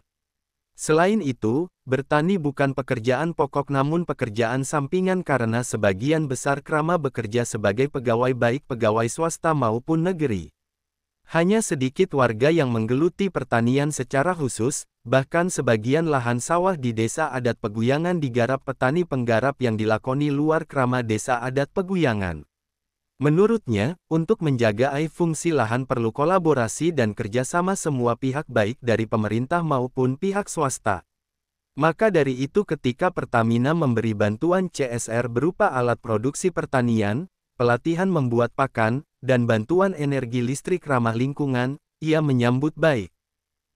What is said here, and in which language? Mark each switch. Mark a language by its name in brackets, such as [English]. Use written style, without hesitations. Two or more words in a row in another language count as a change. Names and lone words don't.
[Indonesian] Selain itu, bertani bukan pekerjaan pokok namun pekerjaan sampingan karena sebagian besar krama bekerja sebagai pegawai baik pegawai swasta maupun negeri. Hanya sedikit warga yang menggeluti pertanian secara khusus, bahkan sebagian lahan sawah di desa adat Peguyangan digarap petani penggarap yang dilakoni luar krama desa adat Peguyangan. Menurutnya, untuk menjaga alih fungsi lahan perlu kolaborasi dan kerjasama semua pihak baik dari pemerintah maupun pihak swasta. Maka dari itu ketika Pertamina memberi bantuan CSR berupa alat produksi pertanian, pelatihan membuat pakan, dan bantuan energi listrik ramah lingkungan, ia menyambut baik.